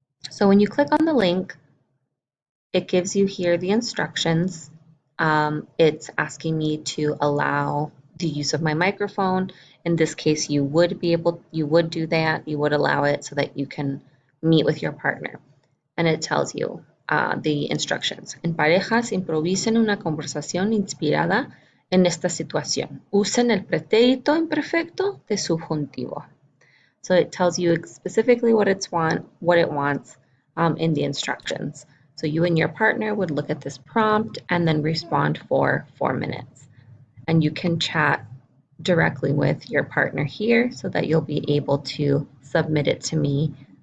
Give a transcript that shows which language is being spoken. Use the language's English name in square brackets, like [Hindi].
[English] So when you click on the link, it gives you here the instructions. It's asking me to allow the use of my microphone. In this case, you would do that. You would allow it so that you can meet with your partner. And it tells you the instructions. [Spanish] En parejas, improvisen una conversación inspirada en esta situación. Usen el pretérito imperfecto de subjuntivo. [English] So it tells you specifically what it wants in the instructions. So you and your partner would look at this prompt and then respond for 4 minutes. And you can chat directly with your partner here so that you'll be able to submit it to me.